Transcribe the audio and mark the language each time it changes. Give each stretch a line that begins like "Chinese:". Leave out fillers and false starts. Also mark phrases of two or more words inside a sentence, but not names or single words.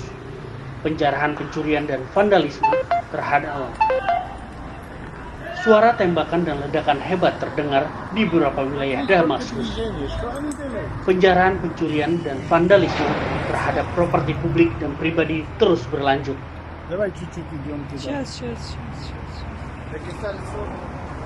Indonesian: Penjarahan, pencurian, dan vandalisme terhadap Suara tembakan dan ledakan hebat terdengar di beberapa wilayah Damaskus. Penjarahan, pencurian, dan vandalisme terhadap properti publik dan pribadi terus berlanjut.
Russian: Давай чуть-чуть идем туда. Сейчас. Так и стали